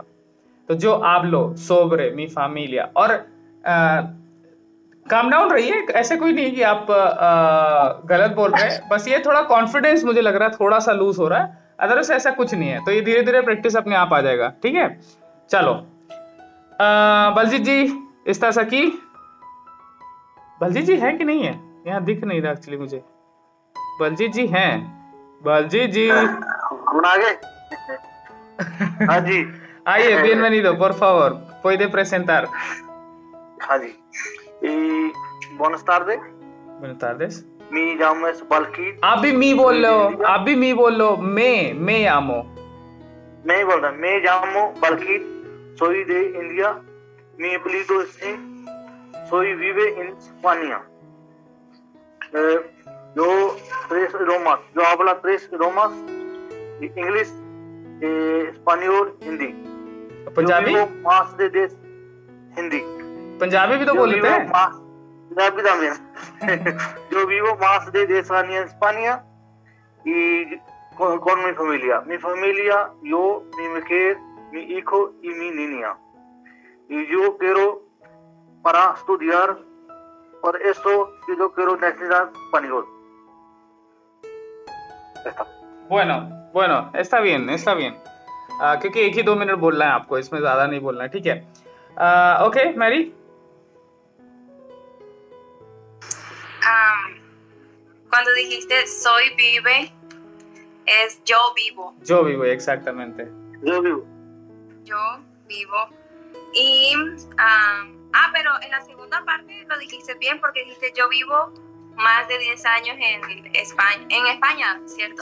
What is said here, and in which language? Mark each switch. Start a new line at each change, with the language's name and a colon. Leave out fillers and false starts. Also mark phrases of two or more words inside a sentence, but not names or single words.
Hindi: तो जो आप लो,
Spanish: sobre, mi familia,
Hindi: और
English: calm down
Hindi: रहिए, ऐसे कोई नहीं कि आप गलत बोल रहे हैं, बस ये थोड़ा कॉन्फिडेंस मुझे लग रहा है थोड़ा सा लूज हो रहा है, अदरवाइज ऐसा कुछ नहीं है, तो ये धीरे धीरे प्रैक्टिस अपने आप आ जाएगा, ठीक है। चलो बलजीत जी,
Spanish: estás aquí?
Hindi: बलजीत जी है कि नहीं है? यहाँ दिख नहीं रहा एक्चुअली मुझे। बलजीत जी हैं? बलजीत जी हम आ गए। हाँ जी, आइए,
Spanish: bienvenido, por favor, puede presentar.
Hindi: हाँ जी।
Spanish: Buenas tardes, Buenas tardes. me llamo es Balkit।
Hindi: आप भी मी बोल लो, आप भी मी बोल लो। मैं amo. मैं ही बोल रहा हूँ,
Spanish: मैं llamo Balkit, soy de India, mi apellido es soy vive en España। yo tres idiomas, yo hablo tres idiomas, inglés, español,
Hindi: हिंदी। पंजाबी?
Spanish: Yo vivo más de 10 हिंदी।
Hindi: पंजाबी भी तो
Spanish: Yo
Hindi: बोलते
Spanish: vivo
Hindi: हैं।
Spanish: más, पंजाबी también। Yo vivo más de 10 años en España y con mi familia. Mi familia, yo, mi mujer, mi hijo y mi niña. Y yo quiero para estudiar, por eso yo quiero necesitar español। bueno, está bien, está bien।
Hindi: क्योंकि 1 ही 2 मिनट बोलना है आपको, इसमें ज्यादा नहीं बोलना है, ठीक है। ओके मैरी।
Spanish: Cuando dijiste soy vive, es yo vivo. Yo vivo, exactamente. Yo vivo। Yo vivo. Y, pero en la segunda parte lo dijiste bien porque dijiste yo vivo más de 10 años en España, ¿cierto?